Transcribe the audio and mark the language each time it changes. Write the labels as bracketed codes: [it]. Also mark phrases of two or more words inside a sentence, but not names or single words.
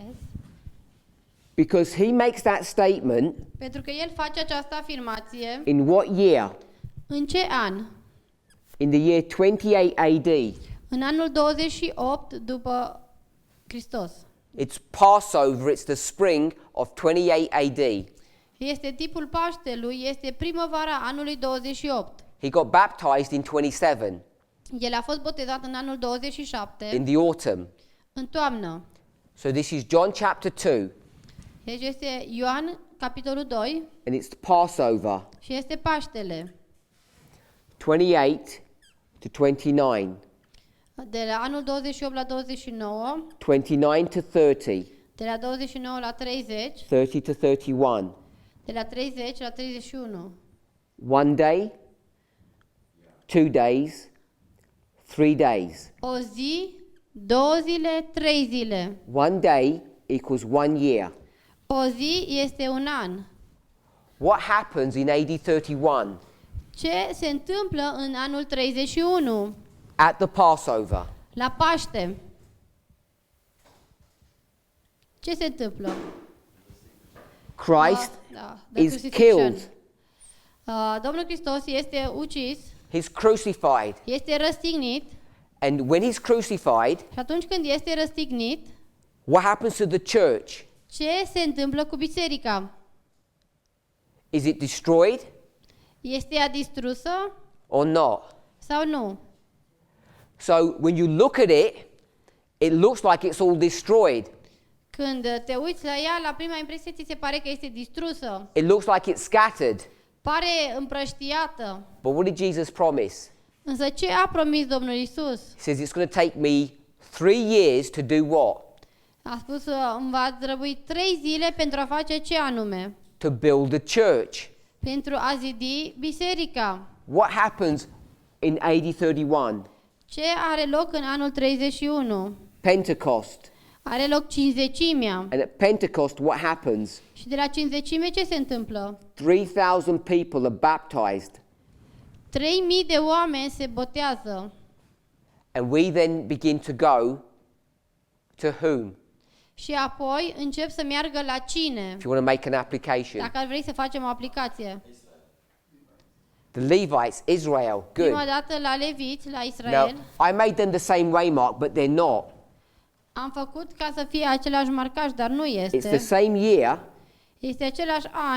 [en] Because he makes that statement [ro] Pentru că el face această afirmație [en] in what year? [ro] în ce an? [en] In the year 28 AD. [ro] În anul 28 după Hristos. [en] It's Passover, it's the spring of 28 AD. [ro] Este tipul Paștelui, este primăvara anului 28. [en] He got baptized in 27, [ro] El a fost botezat în anul 27, [en] in the autumn. [ro] în toamnă. [en] So this is John chapter 2, [ro] Deci este Ioan, capitolul 2, [en] and it's Passover, [ro] și este Paștele. [en] 28 to 29, [ro] De la anul 28 la 29, [en] 29 to 30, [ro] de la 29 la 30, [en] 30 to 31. [ro] de la 30 la 31. [en] 1 day, 2 days, 3 days. [ro] O zi, 2 zile, 3 zile. [en] 1 day equals 1 year. [ro] O zi este un an. [en] What happens in AD 31 [ro] Ce se întâmplă în anul 31? [en] at the Passover? [ro] La Paște. Ce se întâmplă? [en] Christ The is crucifixion. killed. [ro] Domnul Hristos este ucis, [en] He's crucified. [ro] este răstignit [en] And when he's crucified, [ro] și atunci când este răstignit, [en] what happens to the church? [ro] ce se întâmplă cu biserica? [en] Is it destroyed [ro] Este ea distrusă [en] or not? [ro] sau nu? [en] So when you look at it, it looks like it's all destroyed. [ro] Când te uiți la ea, la prima impresie ți se pare că este distrusă, [en] It looks like it's scattered. [ro] pare împrăștiată. [en] But what did Jesus promise? [ro] Însă ce a promis Domnul Isus? [en] He says it's going to take me 3 years to do what? [ro] A spus, îmi va trebui 3 zile pentru a face ce anume? [en] To build the church. [ro] Pentru a zidi biserica. [en] What happens in AD 31? [ro] Ce are loc în anul 31? [en] Pentecost. [ro] Are loc cinzecimea. [en] And at Pentecost, what happens? [ro] Și de la cinzecime ce se întâmplă? [en] 3,000 people are baptized. [ro] 3000 de oameni se botează. [en] And we then begin to go to whom? [ro] Și apoi încep să meargă la cine? [en] If you want to make an application. [ro] Dacă ar vrei să facem o aplicație. [en] The Levites, Israel. Good. [ro] Prima dată la leviți, la Israel. [en] Now, I made them the same way, Mark, but they're not. [ro] Am făcut ca să fie același marcaj, dar nu [en] It's the [ro] este. [en] same year, [ro] Este același an,